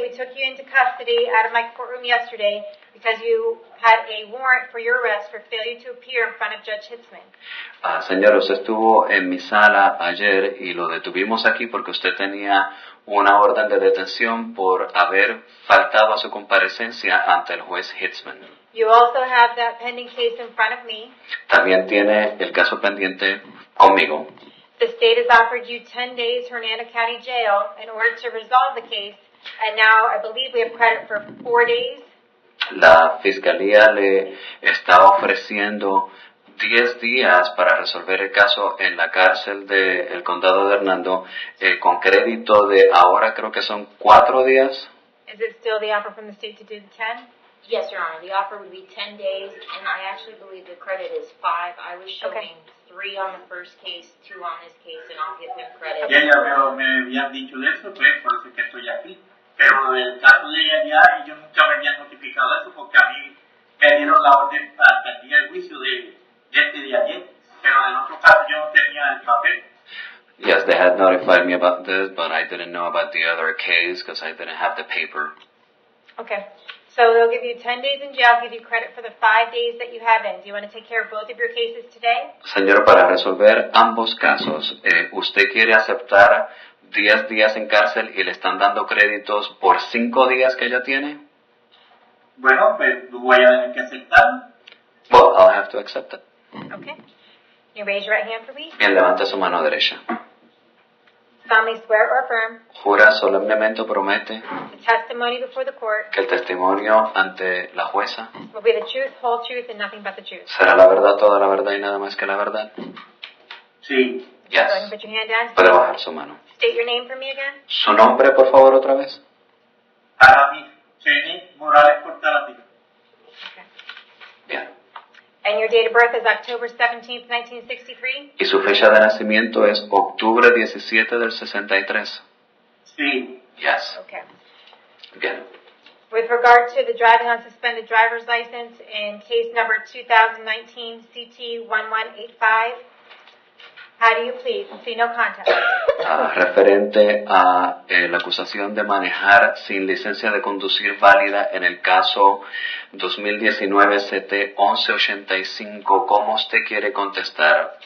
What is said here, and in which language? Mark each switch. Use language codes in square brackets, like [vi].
[en] We took you into custody out of my courtroom yesterday because you had a warrant for your arrest for failure to appear in front of Judge Hitzman. [es] Señor, usted estuvo en mi sala ayer y lo detuvimos aquí porque usted tenía una orden de detención por haber faltado a su comparecencia ante el juez Hitzman. [en] You also have that pending case in front of me. [es] También tiene el caso pendiente conmigo. [en] The state has offered you 10 days Hernando County Jail in order to resolve the case, and now I believe we have credit for 4 days. [es] La fiscalía le está ofreciendo 10 días para resolver el caso en la cárcel del condado de Hernando con crédito de ahora creo que son 4 días. [en] Is it still the offer from the state to do the 10? Yes, Your Honor, the offer would be 10 days, and I actually believe the credit is 5. I was showing 3 on the first case, 2 on this case, and I'll give him credit. [es] Ya me habían dicho de eso, pues, por eso es que estoy aquí. Pero el caso de allá, ellos nunca me habían notificado eso, porque a mí me dieron la orden para el día del juicio de ayer. Pero en otro caso yo no tenía el papel. [en] Yes, they had notified me about this, but I didn't know about the other case because I didn't have the paper. Okay. So they'll give you 10 days in jail, give you credit for the 5 days that you have in. Do you want to take care of both of your cases today? [es] Señor, para resolver ambos casos, ¿usted quiere aceptar 10 días en cárcel y le están dando créditos por 5 días que ella tiene? Bueno, pues voy a tener que aceptarlo. [en] Well, I'll have to accept it. Okay. You raise your right hand for me. [es] Bien, levante su mano derecha. [en] Solemnly swear or affirm [es] Jura solemnemente o promete [en] the testimony before the court [es] que el testimonio ante la jueza [en] will be the truth, whole truth, and nothing but the truth. [es] será la verdad, toda la verdad y nada más que la verdad. Sí. [en] Go ahead and Yes. put your hand down. [es] Puede bajar su mano. [en] State your name for me again. [es] Su nombre, por favor, otra vez. Aramis Jenny Morales Portalatin. [en] Okay. [es] Bien. [en] And your date of birth is October 17th, 1963? [es] Y su fecha de nacimiento es octubre 17 del 63. Sí. [en] Yes. Okay. [es] Bien. [en] With regard to the driving on suspended driver's license in case number 2019 CT 1185, how do you plead? Plea no contest. [es] Referente a la acusación de manejar sin licencia de conducir válida en el caso 2019 CT 1185, ¿cómo usted quiere contestar?